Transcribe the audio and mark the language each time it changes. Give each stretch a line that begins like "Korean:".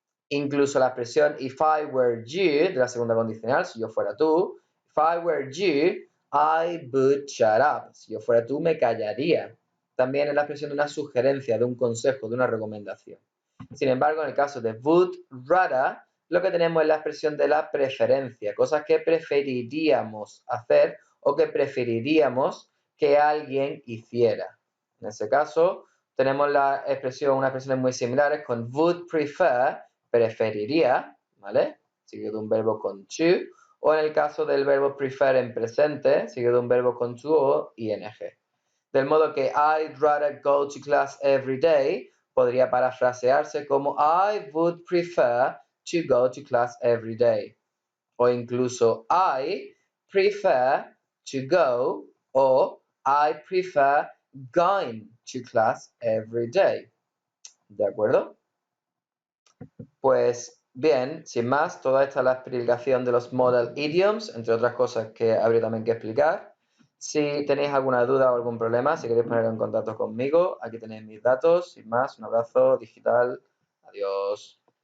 Spanish: Incluso la expresión if I were you, de la segunda condicional, si yo fuera tú,
English: if I were you, I would shut up.
Spanish: Si yo fuera tú, me callaría. También es la expresión de una sugerencia, de un consejo, de una recomendación. Sin embargo, en el caso de would rather, lo que tenemos es la expresión de la preferencia, cosas que preferiríamos hacer o que preferiríamos que alguien hiciera. En ese caso, tenemos unas expresiones muy similares con would prefer, preferiría, ¿vale? Seguido de un verbo con to, o en el caso del verbo prefer en presente, seguido de un verbo con to o ing. Del modo que
English: I'd rather go to class every day
Spanish: podría parafrasearse como
English: I would prefer to go to class every day.
Spanish: O incluso
English: I prefer to go o I prefer going to class every day.
Spanish: ¿De acuerdo? Pues bien, sin más, toda esta es la explicación de los modal idioms, entre otras cosas que habría también que explicar. Si tenéis alguna duda o algún problema, si queréis poner en contacto conmigo, aquí tenéis mis datos. Sin más, un abrazo digital. Adiós.